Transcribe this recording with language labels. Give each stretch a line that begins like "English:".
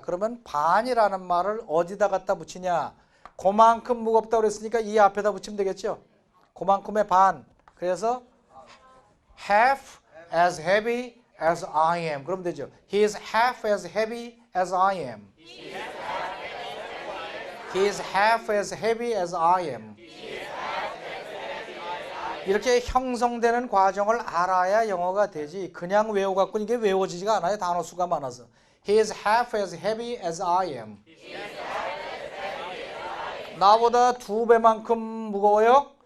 Korean: 그러면 반이라는 말을 어디다 갖다 붙이냐? 그만큼 무겁다고 그랬으니까 이 앞에다 붙이면 되겠죠. 그만큼의 반. 그래서
English: half as heavy as I am.
Korean: 그러면 되죠.
English: He is half as heavy as I am. He is half as heavy as I am.
Korean: 이렇게 형성되는 과정을 알아야 영어가 되지. 그냥 외워갖고 이게 외워지지가 않아요. 단어 수가 많아서.
English: He is half as heavy as I am.
Korean: 나보다 2배만큼 무거워요.